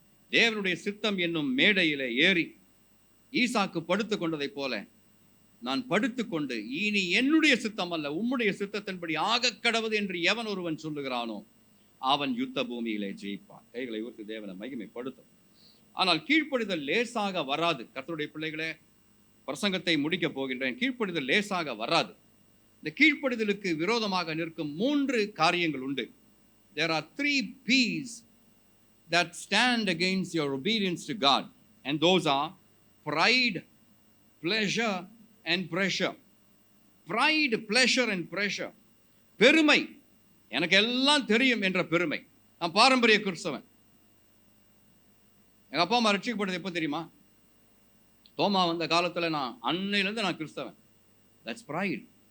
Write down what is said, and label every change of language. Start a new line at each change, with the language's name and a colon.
Tamil: தேவனுடைய சித்தம் என்னும் மேடையிலே ஏறி ஈசாக்கு படுத்துக் கொண்டதை போல நான் படுத்துக்கொண்டு இனி என்னுடைய சித்தம் அல்ல உம்முடைய சித்தத்தின்படி ஆக கடவுது என்று எவன் ஒருவன் சொல்லுகிறானோ அவன் யுத்த பூமியிலே ஜெயிப்பான். கைகளை உயர்த்தி தேவனை மகிமைப்படுத்தும். ஆனால் கீழ்ப்படிதல் லேசாக வராது. கர்த்தருடைய பிள்ளைகளே, பிரசங்கத்தை முடிக்க போகின்றேன். கீழ்ப்படிதல் லேசாக வராது. இந்த கீழ்ப்படிதலுக்கு விரோதமாக நிற்கும் 3 காரியங்கள் உண்டு.
English: There are 3 P's that stand against your obedience to God, and those are pride, pleasure and pressure. Pride, pleasure and pressure.
Tamil: பெருமை, எனக்கு எல்லாம் தெரியும் என்ற பெருமை. நான் பாரம்பரிய கிறிஸ்தவன். எங்க அப்பா அம்மா ரட்சிக்கப்பட்டது எப்போ தெரியுமா? தோமா வந்த காலத்தில் நான் அன்னையிலேருந்து நான் கிறிஸ்தவன்.
English: That's bright.